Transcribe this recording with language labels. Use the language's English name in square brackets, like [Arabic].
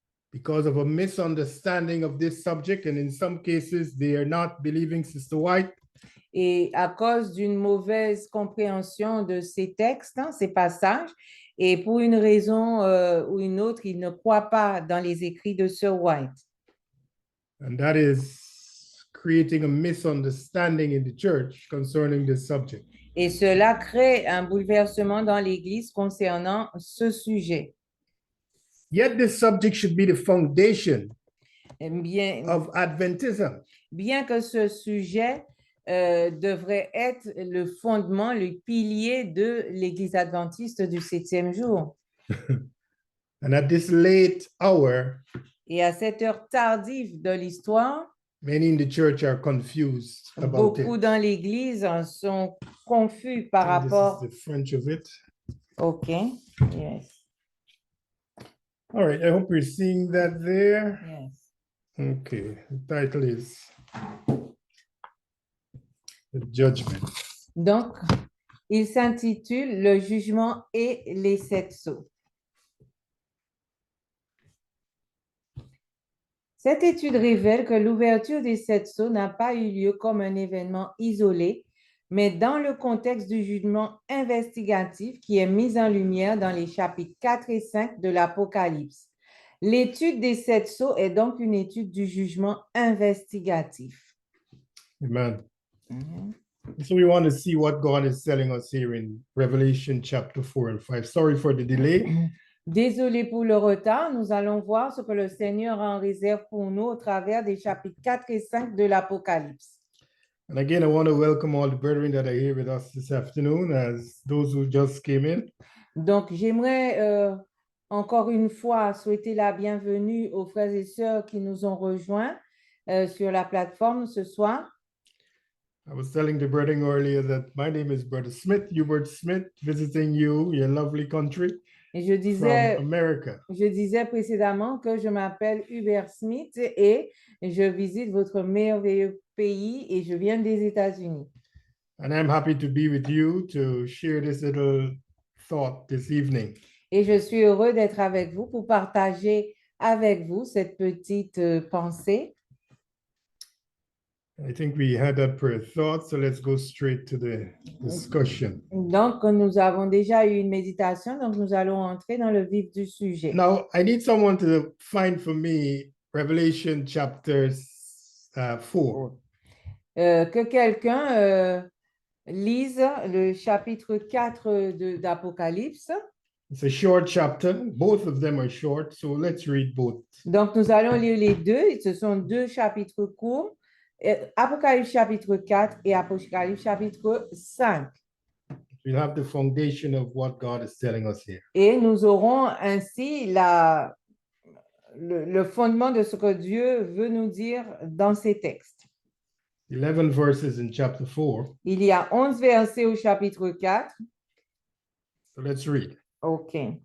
[English] Because of a misunderstanding of this subject, and in some cases, they are not believing Sister White. [French] Et à cause d'une mauvaise compréhension de ces textes, ces passages, et pour une raison ou une autre, ils ne croient pas dans les écrits de Sir White. [English] And that is creating a misunderstanding in the church concerning this subject. [French] Et cela crée un bouleversement dans l'Église concernant ce sujet. [English] Yet this subject should be the foundation [French] Bien, [English] of Adventism. [French] Bien que ce sujet devrait être le fondement, le pilier de l'Église adventiste du 7e jour. [English] And at this late hour, [French] et à cette heure tardive de l'histoire, [English] many in the church are confused about [French] beaucoup [English] it. [French] dans l'Église sont confus par [English] And [French] rapport. [English] this is the French of it. Okay. Yes. All right, I hope you're seeing that there. Yes. Okay, the title is The Judgment. [French] Donc, il s'intitule Le jugement et les 7 sceaux. Cette étude révèle que l'ouverture des 7 sceaux n'a pas eu lieu comme un événement isolé, mais dans le contexte du jugement investigatif qui est mis en lumière dans les chapitres 4 et 5 de l'Apocalypse. L'étude des 7 sceaux est donc une étude du jugement investigatif. Amen. [English] So we want to see what God is telling us here in Revelation chapter 4 and 5. Sorry for the delay. [French] Désolé pour le retard, nous allons voir ce que le Seigneur a en réserve pour nous au travers des chapitres 4 et 5 de l'Apocalypse. [English] And again, I want to welcome all the brethren that are here with us this afternoon as those who just came in. [French] Donc, j'aimerais encore une fois souhaiter la bienvenue aux frères et sœurs qui nous ont rejoints sur la plateforme ce soir. [English] I was telling the brethren earlier that my name is Brother Smith, Hubert Smith, visiting you, your lovely country. [French] Et [English] from America. [French] Je disais précédemment que je m'appelle Hubert Smith et je visite votre merveilleux pays et je viens des États-Unis. [English] And I'm happy to be with you to share this little thought this evening. [French] Et je suis heureux d'être avec vous pour partager avec vous cette petite pensée. [English] I think we had that prayer thought, so let's go straight to the discussion. [French] Donc, nous avons déjà eu une méditation, donc nous allons entrer dans le vif du sujet. [English] Now, I need someone to find for me Revelation chapter 4. [French] Que quelqu'un lise le chapitre 4 d'Apocalypse. [English] It's a short chapter. Both of them are short, so let's read both. [French] Donc, nous allons lire les deux. Ce sont deux chapitres courts. Apocalypse chapitre 4 et Apocalypse chapitre 5. [English] we'll have the foundation of what God is telling us here. [French] Et nous aurons ainsi le fondement de ce que Dieu veut nous dire dans ces textes. [English] 11 verses in chapter 4. [French] Il y a 11 versets au chapitre 4. [English] So let's read. OK.